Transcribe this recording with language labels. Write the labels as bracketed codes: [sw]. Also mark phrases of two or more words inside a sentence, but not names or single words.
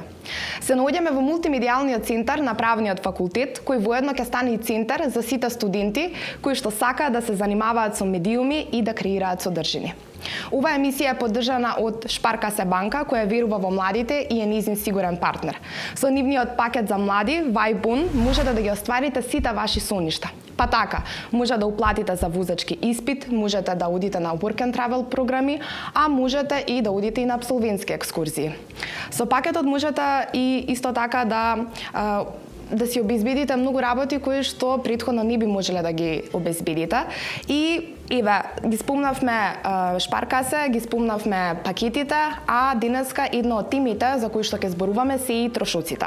[mk] Се наоѓаме во мултимедијалниот центар на Правниот факултет, кој воедно ќе стане и центар за сите студенти кои што сакаат да се занимаваат со медиуми и да креираат содржини. Оваа емисија е поддржана од Шпаркасе банка, која верува во младите и е нејзин сигурен партнер. Со нивниот пакет за млади, Вајбун, можете да ги остварите сите ваши соништа. Па така, може да уплатите за возачки испит, можете да одите на [en] work and travel [mk] програми, а можете и да одите и на апсолвентски екскурзии. Со пакетот можете и исто така да си обезбедите многу работи кои што претходно не би можеле да ги обезбедите. И еве, ги спомнавме Шпаркасе, ги спомнавме пакетите, а денеска едно од темите за кои што ќе зборуваме се и трошоците.